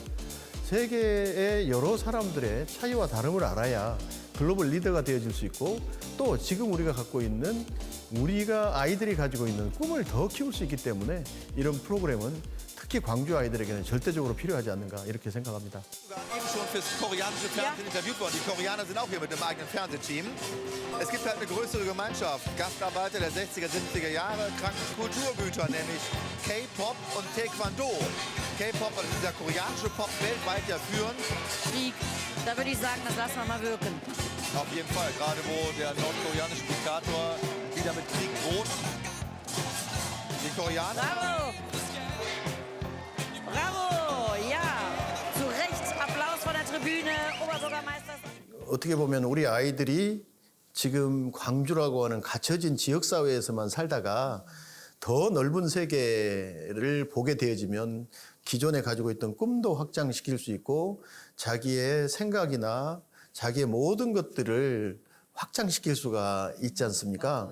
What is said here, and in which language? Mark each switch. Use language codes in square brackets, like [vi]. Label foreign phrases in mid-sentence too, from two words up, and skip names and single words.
[ko] 세계의 여러 사람들의 차이와 다름을 알아야 글로벌 리더가 되어줄 수 있고 또 지금 우리가 갖고 있는 우리가 아이들이 가지고 있는 꿈을 더 키울 수 있기 때문에 이런 프로그램은 특히 광주 아이들에게는 절대적으로 필요하지 않는가 이렇게 생각합니다. [de] Eben schon fürs koreanische Fernsehen interviewt worden. Die Koreaner sind auch hier mit einem eigenen Fernsehteam. Es gibt halt eine größere Gemeinschaft. Gastarbeiter der 60er, 70er Jahre, kranken Kulturgüter, nämlich K-Pop und Taekwondo. K-Pop, also dieser koreanische Pop weltweit ja führend. Krieg. Da würde ich sagen, das lassen wir mal wirken. Auf jeden Fall, gerade wo der nordkoreanische Diktator wieder mit Krieg droht. Die Koreaner... Bravo! Bravo! Ja! Zu Recht Applaus von der Tribüne, Oberbürgermeister. [ko] 어떻게 보면 우리 아이들이 지금 광주라고 하는 갇혀진 지역사회에서만 살다가 더 넓은 세계를 보게 되어지면 기존에 가지고 있던 꿈도 확장시킬 수 있고 자기의 생각이나 자기의 모든 것들을 확장시킬 수가 있지 않습니까?